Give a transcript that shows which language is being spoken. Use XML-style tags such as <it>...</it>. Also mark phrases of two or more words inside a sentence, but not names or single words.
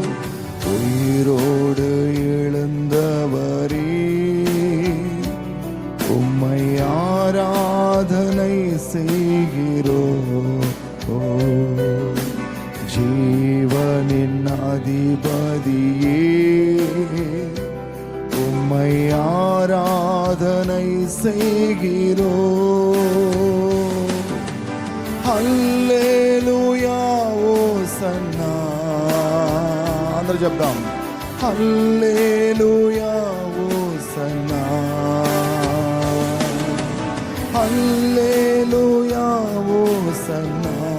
<ta>உயிரோடு எழுந்தவரே உம்மை ஆராதனை செய்கிறோம். ஜீவனின் அதிபதியே உம்மை ஆராதனை செய்கிறோம்.</ta> <te>హల్లెలూయా హోసన్నా. అందరూ చెప్దాం. హల్లెలూయా హోసన్నా. హల్లెలూయా హోసన్నా.</te>